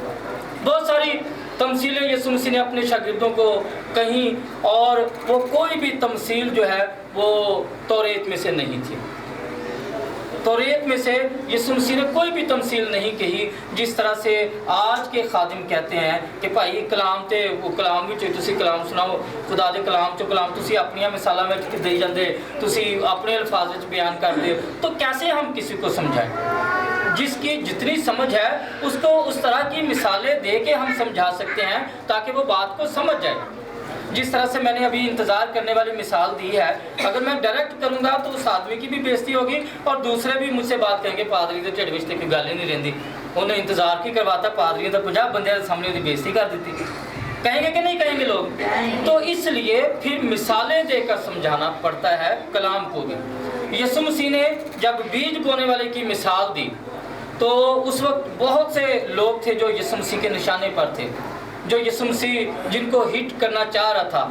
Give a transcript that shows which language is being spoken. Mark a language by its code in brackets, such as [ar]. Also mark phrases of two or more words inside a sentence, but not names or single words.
[ur] بہت ساری تمثیلیں یسوع مسیح نے اپنے شاگردوں کو کہیں، اور وہ کوئی بھی تمثیل جو ہے وہ توریت میں سے نہیں تھی. توریت میں سے یسوع مسیح نے کوئی بھی تمثیل نہیں کہی جس طرح سے آج کے خادم کہتے ہیں کہ بھائی [pa] کلام تے وہ کلام بھی تسی کلام سناؤ، خدا دے کلام چو کلام تسی اپنی مثالاں وچ دے جاندے، تسی اپنے الفاظ وچ بیان کردے. [ur] تو کیسے ہم کسی کو سمجھائیں؟ جس کی جتنی سمجھ ہے اس کو اس طرح کی مثالیں دے کے ہم سمجھا سکتے ہیں تاکہ وہ بات کو سمجھ جائے. جس طرح سے میں نے ابھی انتظار کرنے والی مثال دی ہے، اگر میں ڈائریکٹ کروں گا تو اس آدمی کی بھی بےزتی ہوگی اور دوسرے بھی مجھ سے بات کہیں گے [pa] پادری کے ٹھڈ وچ تے کوئی گل ہی نہیں رہندی، [ur] انہیں انتظار کی کرواتا، پادری نے 50 بندے کے سامنے دی بےزتی کر دیتی. کہیں گے کہ نہیں کہیں گے لوگ؟ تو اس لیے پھر مثالیں دے کر سمجھانا پڑتا ہے کلام کو بھی. یسوع مسیح نے جب بیج بونے والے کی مثال دی تو اس وقت بہت سے لوگ تھے جو یسوع مسیح کے نشانے پر تھے، جو یسوع مسیح جن کو ہٹ کرنا چاہ رہا تھا.